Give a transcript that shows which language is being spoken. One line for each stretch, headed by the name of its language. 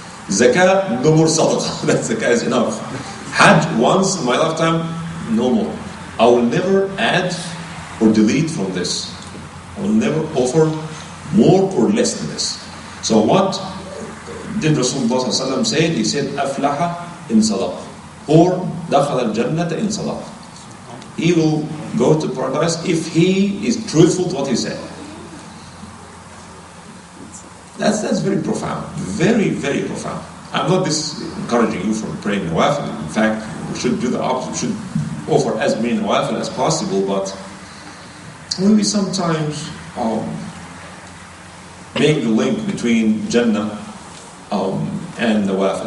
English: Zakah, no more sadaqah. That zakah is enough. Hajj, once in my lifetime, no more. I will never add or delete from this. I will never offer more or less than this. So what did Rasulullah ﷺ say? He said,
Arabic: أَفْلَحَ إِن صَدَقَ, or دَخَلَ الْجَنَّةَ إِن صَدَقَ.
English: He will go to paradise if he is truthful to what he said. That's very profound. Very, very profound. I'm not discouraging you from praying nawafil. In fact, we should do the opposite. We should offer as many nawafil as possible, but we sometimes make the link between Jannah and nawafil.